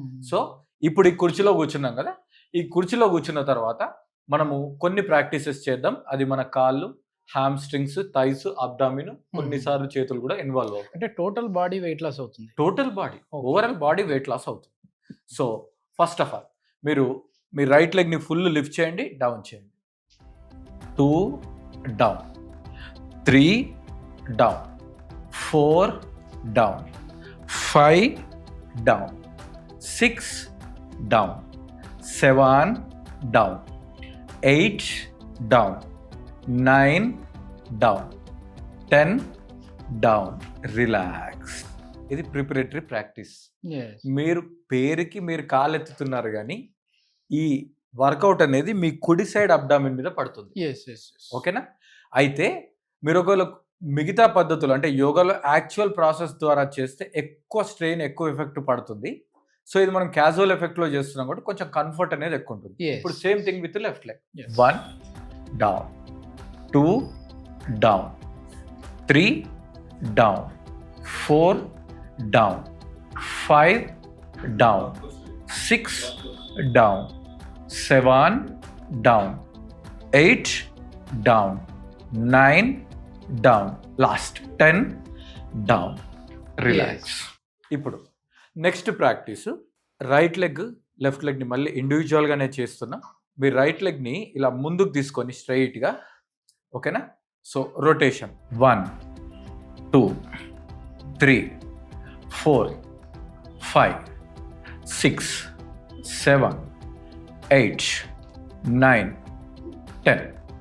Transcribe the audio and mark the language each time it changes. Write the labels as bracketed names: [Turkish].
[Telugu] So ఇప్పుడు ఈ కుర్చీలో కూర్చున్నాం కదా, ఈ కుర్చీలో కూర్చున్న తర్వాత మనము కొన్ని ప్రాక్టీసెస్ చేద్దాం. అది మన కాళ్ళు, హ్యామ్స్ట్రింగ్స్, థైస్, అబ్డామిన్, కొన్నిసార్లు చేతులు కూడా ఇన్వాల్వ్ అవుతాయి. అంటే టోటల్ బాడీ వెయిట్ లాస్ అవుతుంది. Total body, overall body weight loss అవుతుంది. సో [English] first of all [Telugu] మీరు మీ రైట్ లెగ్ని ఫుల్ లిఫ్ట్ చేయండి, డౌన్ చేయండి. [English] 2 down, 3 down, 4 down, 5 down, 6 down, 7 down, 8 down, 9 down, 10 down. [Telugu] Relax. ఇది ప్రిపరేటరీ ప్రాక్టీస్. మీరు పేరుకి మీరు కాలెత్తుతున్నారు కానీ ఈ వర్కౌట్ అనేది మీ కుడి సైడ్ అబ్డామిన్ మీద పడుతుంది. ఓకేనా? అయితే మీరు ఒకవేళ మిగతా పద్ధతులు అంటే యోగాలో యాక్చువల్ ప్రాసెస్ ద్వారా చేస్తే ఎక్కువ స్ట్రెయిన్, ఎక్కువ ఎఫెక్ట్ పడుతుంది. సో ఇది మనం క్యాజువల్ ఎఫెక్ట్లో చేస్తున్నాం కాబట్టి కొంచెం కంఫర్ట్ అనేది ఎక్కువ ఉంటుంది. ఇప్పుడు [English] Same thing with left leg. 1 down, 2 down, 3 down, 4 down, 5 down, 6 down, 7 down, 8 down, 9 down, last 10 down. [Telugu] Relax. ఇప్పుడు next practice, right leg, left లెగ్ని మళ్ళీ ఇండివిజువల్గానే చేస్తున్నాం. మీరు రైట్ లెగ్ని ఇలా ముందుకు తీసుకొని స్ట్రైట్గా, ఓకేనా? So rotation 1 2 3 4 5 6 7 8 9 10.